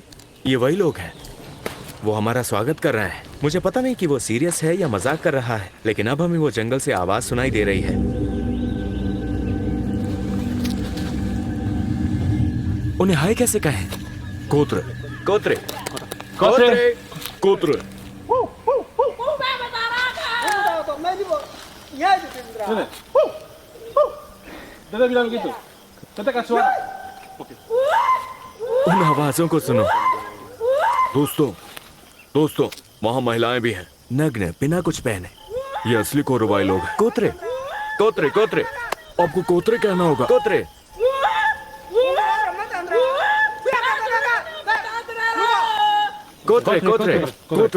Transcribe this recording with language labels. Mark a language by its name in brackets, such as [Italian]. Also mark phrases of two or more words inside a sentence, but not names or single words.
[Hindi] ये वही लोग हैं, वो हमारा स्वागत कर रहे हैं। मुझे पता नहीं कि वो सीरियस है या मजाक कर रहा है, लेकिन अब हमें वो जंगल से आवाज सुनाई दे रही है। उन्हें हाय कैसे कहें? कोत्र, कोत्रे, कोत्रे, कोत्र। [Indonesian] Dia bilang gitu. Kita kasih suara. [Hindi] उन आवाजों को सुनो। दोस्तों, वहाँ महिलाएं भी हैं, नग्न, बिना कुछ पहने। ये असली कोरवाई लोग हैं। कोत्रे, कोत्रे, कोत्रे। आपको कोत्रे कहना होगा। कोत्रे। कोत्रे, कोत्रे, कोत्र।